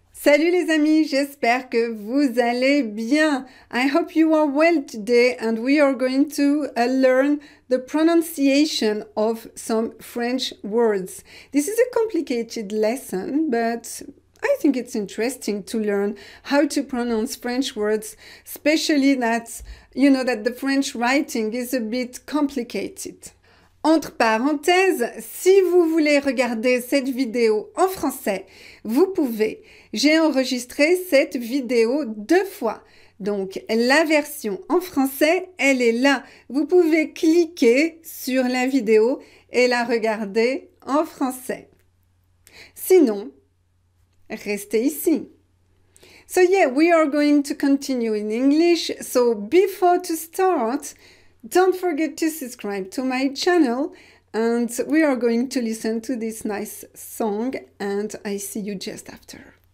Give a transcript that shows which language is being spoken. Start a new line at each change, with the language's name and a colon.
French: Salut les amis, j'espère que vous allez bien.
English: I hope you are well today and we are going to learn the pronunciation of some French words. This is a complicated lesson, but I think it's interesting to learn how to pronounce French words, especially that, you know, that the French writing is a bit complicated.
French: Entre parenthèses, si vous voulez regarder cette vidéo en français, vous pouvez. J'ai enregistré cette vidéo 2 fois. Donc, la version en français, elle est là. Vous pouvez cliquer sur la vidéo et la regarder en français. Sinon, restez ici.
English: So yeah, we are going to continue in English. So before to start, don't forget to subscribe to my channel and we are going to listen to this nice song and I see you just after.